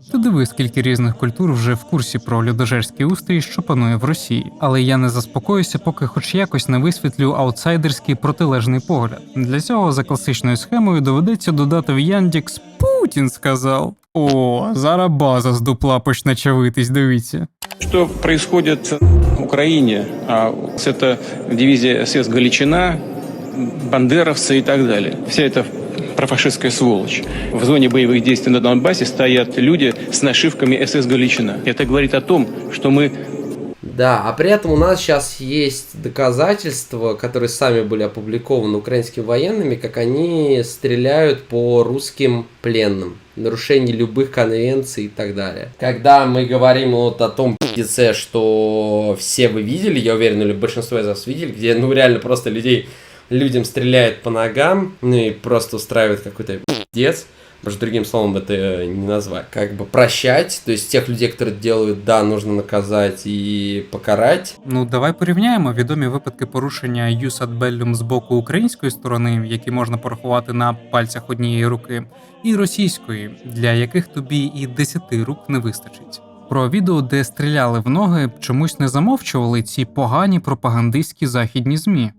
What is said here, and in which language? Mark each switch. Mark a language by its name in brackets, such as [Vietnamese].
[Ukrainian] Ти диви, скільки різних культур вже в курсі про людожерський устрій, що панує в Росії. Але я не заспокоюся, поки хоч якось не висвітлю аутсайдерський протилежний погляд. Для цього за класичною схемою доведеться додати в Яндекс «Путін сказав». О, зараз база з дупла почне чавитись, дивіться. [Russian] Что происходит в Украине? Это дивизия СС «Галичина», бандеровцы и так далее. Вся эта профашистская сволочь. В зоне боевых действий на Донбассе стоят люди с нашивками СС «Галичина». Это говорит о том, что мы... да, а при этом у нас сейчас есть доказательства, которые сами были опубликованы украинскими военными, как они стреляют по русским пленным, нарушение любых конвенций и так далее. Когда мы говорим вот о том пиздеце, что все вы видели, я уверен, или большинство из вас видели, где ну реально просто людям стреляют по ногам, ну и просто устраивают какой-то пиздец. Потому что другим словом это не назвать. Как бы прощать, то есть тех людей, которые делают, да, нужно наказать и покарать. [Ukrainian] Ну, давай порівняємо відомі випадки порушення Jus ad bellum з боку української сторони, які можна порахувати на пальцях однієї руки, і російської, для яких тобі і 10 рук не вистачить. Про відео, де стріляли в ноги, чомусь не замовчували ці погані пропагандистські західні ЗМІ.